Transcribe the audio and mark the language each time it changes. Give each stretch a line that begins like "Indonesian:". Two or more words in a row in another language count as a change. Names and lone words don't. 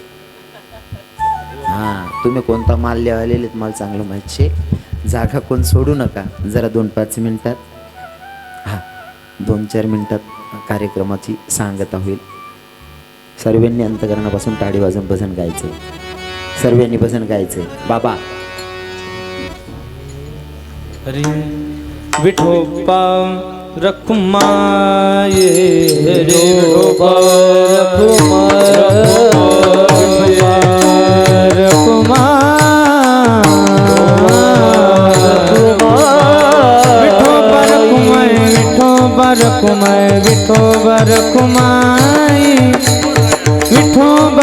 Marathi: हां, तुम्ही कोणता माल लिहायलेले मला चांगलं माहिती आहे. जागा कोण सोडू नका. जरा 2-5 मिनिटात, हां 2-4 मिनिटात कार्यक्रमाची सांगता होईल. सर्वांनी अंतकरणापासून टाळी वाजून भजन गायचं. सर्वांनी भजन गायचं. बाबा अरे विठोबा रखुमाये रे विठोबा रखुमाये विठोबा रखुमाये विठोबा